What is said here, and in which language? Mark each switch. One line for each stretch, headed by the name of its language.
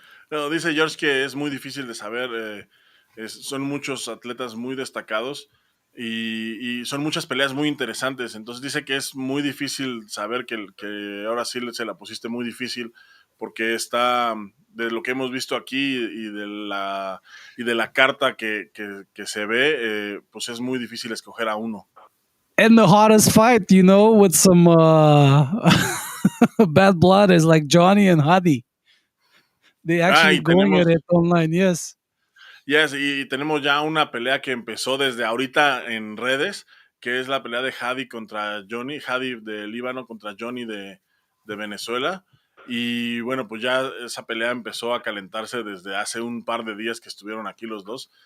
Spanish: No, dice George que es muy difícil de saber. Son muchos atletas muy destacados y son muchas peleas muy interesantes. Entonces dice que es muy difícil saber que ahora sí se la pusiste muy difícil porque está de lo que hemos visto aquí y de la carta que se ve, pues es muy difícil escoger a uno.
English: And the hottest fight, with some bad blood is like Johnny and Hadi. They actually going at it online, yes.
Spanish: Yes, y tenemos ya una pelea que empezó desde ahorita en redes, que es la pelea de Hadi contra Johnny, Hadi de Líbano contra Johnny de Venezuela. Y bueno, pues ya esa pelea empezó a calentarse desde hace un par de días que estuvieron aquí los dos.